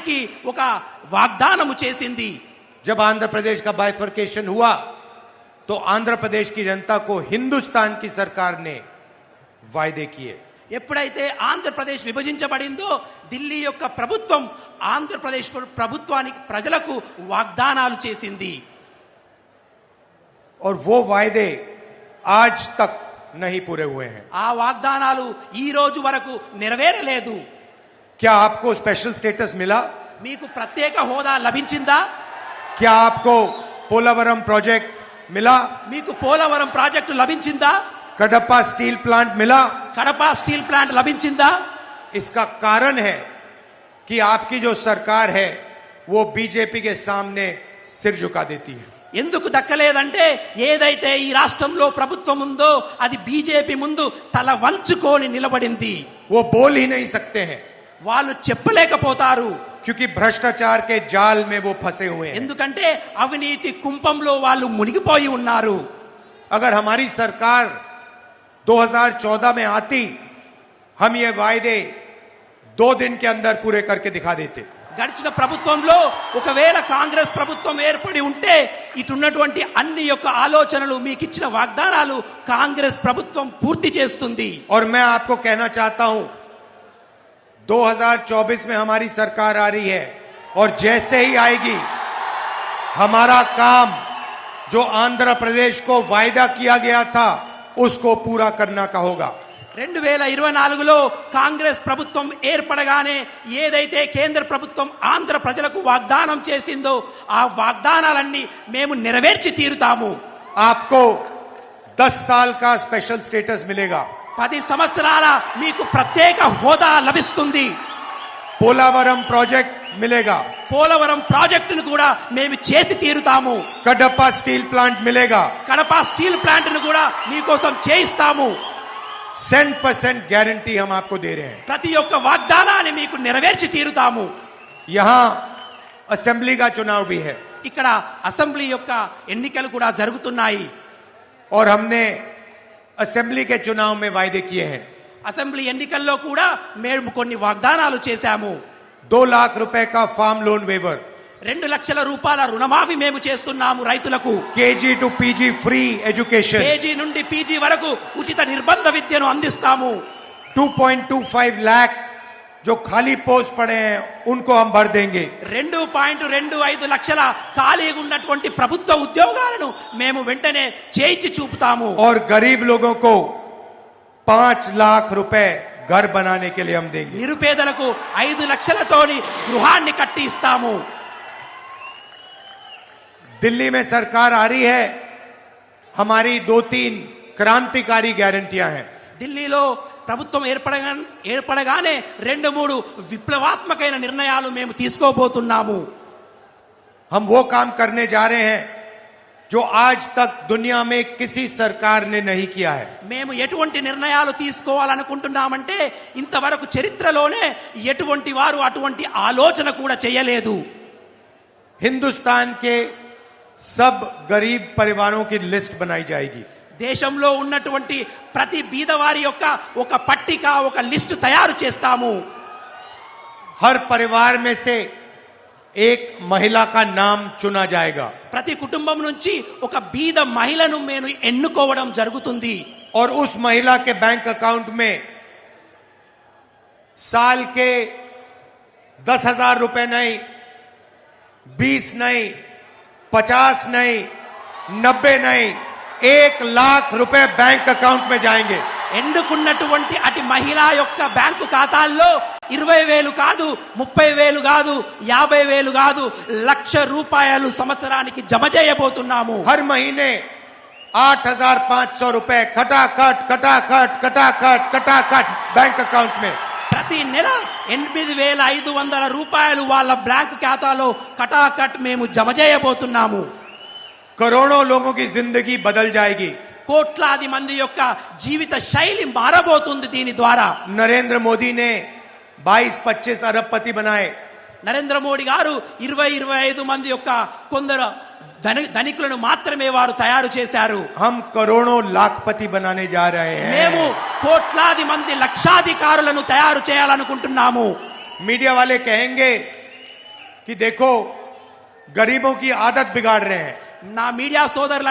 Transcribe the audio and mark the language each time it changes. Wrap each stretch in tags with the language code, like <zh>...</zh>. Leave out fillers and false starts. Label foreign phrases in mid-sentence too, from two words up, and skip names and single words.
<te>ఆయనకి ఒక వాగ్దానము చేసింది.</te> <hi>जब आंध्र प्रदेश का बाइफर्केशन हुआ तो आंध्र प्रदेश की जनता को हिंदुस्तान की सरकार ने वायदे किए.</hi> <te>ఎప్పుడైతే ఆంధ్రప్రదేశ్ విభజించబడిందో ఢిల్లీ యొక్క ప్రభుత్వం ఆంధ్రప్రదేశ్ ప్రభుత్వానికి ప్రజలకు వాగ్దానాలు చేసింది.</te> <hi>और वो वायदे आज तक नहीं पूरे हुए हैं.</hi> <te>ఆ వాగ్దానాలు ఈ రోజు వరకు నెరవేరలేదు.</te> <hi>क्या आपको</hi> <en>special status</en> <hi>मिला?</hi> <te>మీకు ప్రత్యేక హోదా లభించిందా?</te> <hi>क्या आपको पोलावरम प्रोजेक्ट मिला?</hi> <te>మీకు పోలవరం ప్రాజెక్టు లభించిందా?</te> <hi>कडप्पा</hi> <en>steel plant</en> <hi>मिला?</hi> <te>కడప</te> <en>steel plant</en> <te>లభించిందా?</te> <hi>इसका कारण है कि आपकी जो सरकार है वो बीजेपी के सामने सिर झुका देती है.</hi> <te>ఎందుకు దక్కలేదంటే ఏదైతే ఈ రాష్ట్రంలో ప్రభుత్వం ఉందో అది బీజేపీ ముందు తల వంచుకొని నిలబడింది.</te> <hi>वो बोल ही नहीं सकते हैं</hi> <te>వాళ్ళు చెప్పలేకపోతారు.</te> <hi>क्योंकि भ्रष्टाचार के जाल में वो फंसे हुए हैं.</hi> <te>ఎందుకంటే అవినీతి కుంపంలో వాళ్ళు మునిగిపోయి ఉన్నారు.</te> <hi>अगर हमारी सरकार 2014 में आती हम ये वायदे 2 दिन के अंदर पूरे करके दिखा देते.</hi> <te>గడిచిన ప్రభుత్వంలో ఒకవేళ కాంగ్రెస్ ప్రభుత్వం ఏర్పడి ఉంటే ఇటున్నటువంటి అన్ని యొక్క ఆలోచనలు మీకు ఇచ్చిన వాగ్దానాలు కాంగ్రెస్ ప్రభుత్వం పూర్తి చేస్తుంది.</te> <hi>और मैं आपको कहना चाहता हूं 2024 में हमारी सरकार आ रही है और जैसे ही आएगी हमारा काम जो आंध्र प्रदेश को वायदा किया गया था उसको पूरा करना का होगा.</hi> <te>2024లో కాంగ్రెస్ ప్రభుత్వం ఏర్పడగానే ఏదైతే కేంద్ర ప్రభుత్వం ఆంధ్ర ప్రజలకు వాగ్దానం చేసిందో ఆ వాగ్దానాలన్నీ మేము నెరవేర్చి తీరుతాము.</te> <hi>आपको 10 साल का</hi> <en>special status</en> <hi>मिलेगा.</hi> <te>10 సంవత్సరాల మీకు ప్రత్యేక హోదా లభిస్తుంది.</te> <hi>पोलावरम प्रोजेक्ट मिलेगा.</hi> <te>పోలవరం ప్రాజెక్టును కూడా మేము చేసి తీరుతాము.</te> <hi>कडप्पा</hi> <en>steel plant</en> <hi>मिलेगा.</hi> <te>కడప</te> <en>steel plant</en> <te>ను కూడా మీకోసం చేయిస్తాము.</te> <hi>100% गारंटी हम आपको दे रहे हैं.</hi> <te>ప్రతి ఒక్క వాగ్దానాన్ని మీకు నెరవేర్చి తీరుతాము.</te> <hi>यहां असेंबली का चुनाव भी है</hi> <te>ఇక్కడ అసెంబ్లీ యొక్క ఎన్నికలు కూడా జరుగుతున్నాయి.</te> <hi>और हमने असेंबली के चुनाव में वायदे किए हैं.</hi> <te>అసెంబ్లీ ఎన్నికల్లో కూడా మేము కొన్ని వాగ్దానాలు చేశాము.</te> <hi>2 लाख रुपए का</hi> <en>farm loan waiver,</en> <te>2 లక్షల రూపాయల రుణమాఫీ మేము చేస్తున్నాము రైతులకు.</te> <en>KG to PG free education,</en> <te>కేజీ నుండి పీజీ వరకు ఉచిత నిర్బంధ విద్యను అందిస్తాము.</te> <hi>2.25 लाख जो खाली पोस्ट पड़े हैं उनको हम भर देंगे.</hi> <te>2.25 లక్షల ఖాళీగా ఉన్నటువంటి ప్రభుత్వ ఉద్యోగాలను మేము వెంటనే చేయించి చూపుతాము.</te> <hi>और गरीब लोगों को 5 लाख रुपए घर बनाने के लिए हम देंगे.</hi> <te>నిరుపేదలకు 5 లక్షలతోని గృహాన్ని కట్టి ఇస్తాము.</te> <hi>दिल्ली में सरकार आ रही है, हमारी 2-3 क्रांतिकारी गारंटियां हैं.</hi> <te>ఢిల్లీలో ప్రభుత్వం ఏర్పడగానే 2-3 విప్లవాత్మకమైన నిర్ణయాలు మేము తీసుకోబోతున్నాము.</te> <hi>हम वो काम करने जा रहे हैं जो आज तक दुनिया में किसी सरकार ने नहीं किया है.</hi> <te>మేము ఎటువంటి నిర్ణయాలు తీసుకోవాలనుకుంటున్నామంటే ఇంతవరకు చరిత్రలోనే ఎటువంటి వారు అటువంటి ఆలోచన కూడా చేయలేదు.</te> <hi>हिंदुस्तान के सब गरीब परिवारों की लिस्ट बनाई जाएगी.</hi> <te>దేశంలో ఉన్నటువంటి ప్రతి బీదవారి యొక్క ఒక పట్టిక ఒక లిస్టు తయారు చేస్తాము.</te> <hi>हर परिवार में से एक महिला का नाम चुना जाएगा.</hi> <te>ప్రతి కుటుంబం నుంచి ఒక బీద మహిళను మేము ఎన్నుకోవడం జరుగుతుంది.</te> <hi>और उस महिला के</hi> <en>bank account</en> <hi>में साल के 10,000 रुपए नहीं, 20 नहीं, 50 नहीं, 90 नहीं, 1 लाख रुपए</hi> <en>bank account</en> <hi>में जाएंगे.</hi> <te>ఎన్నుకున్నటువంటి అటు మహిళ యొక్క బ్యాంకు ఖాతాల్లో 20,000 కాదు, 30,000 కాదు, 50,000 కాదు, 1,00,000 రూపాయలు సంవత్సరానికి జమ చేయబోతున్నాము.</te> <hi>हर महीने 8,500 रुपए खटाखट खटाखट खटाखट खटाखट</hi> <en>bank account</en> <hi>में.</hi> <te>ప్రతి నెల 8,500 రూపాయలు వాళ్ళ బ్యాంకు ఖాతాలో కటాకట్ మేము జమ చేయబోతున్నాము.</te> <hi>करोड़ों लोगों की जिंदगी बदल जाएगी.</hi> <te>కోట్లాది మంది యొక్క జీవిత శైలి మారబోతుంది దీని ద్వారా.</te> <hi>नरेंद्र मोदी ने 22-25 अरबपति बनाए.</hi> <te>నరేంద్ర మోడీ గారు 20-25 మంది యొక్క కొందరు ధనికులను మాత్రమే వారు తయారు చేశారు.</te> <hi>हम करोड़ों लाखपति बनाने जा रहे हैं.</hi> <te>మేము కోట్లాది మంది లక్షాధికారులను తయారు చేయాలనుకుంటున్నాము.</te> <hi>मीडिया वाले कहेंगे कि देखो गरीबों की आदत बिगाड़ रहे हैं।</hi> <te>నా మీడియా సోదరులు</te>